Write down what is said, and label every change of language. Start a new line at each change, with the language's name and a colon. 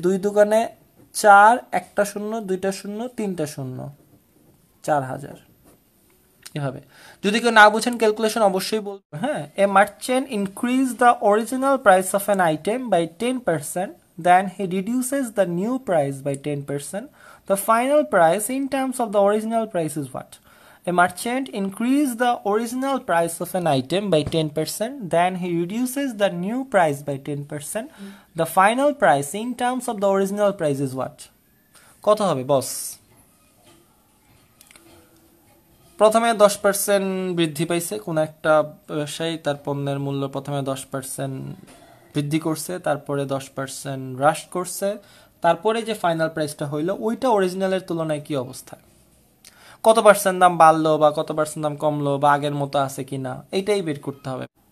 Bangla: 2 দোকানে 4, একটা শূন্য, দুইটা শূন্য, তিনটা শূন্য, 4000। এভাবে যদি কেউ না বুঝেন ক্যালকুলেশন অবশ্যই বলবেন। হ্যাঁ,
English: A merchant increase the original price of an item by 10%, then he reduces the new price by 10%. The final price in terms of the original price is what? A merchant increases the original price of an item by 10%, then he reduces the new price by 10%. The final price in terms of the original price is what?
Bangla: কত হবে বস? প্রথমে 10% বৃদ্ধি পাইছে কোন একটা ব্যবসায়ী, তার পণ্যের মূল্য প্রথমে 10% বৃদ্ধি করছে, তারপরে 10% হ্রাস করছে, তারপরে যে ফাইনাল প্রাইসটা হইলো ওইটা অরিজিনালের তুলনায় কি অবস্থা, কত পার্সেন্ট দাম বাড়লো বা কত পার্সেন্ট দাম কমলো বা আগের মতো আছে কিনা, এইটাই বের করতে হবে।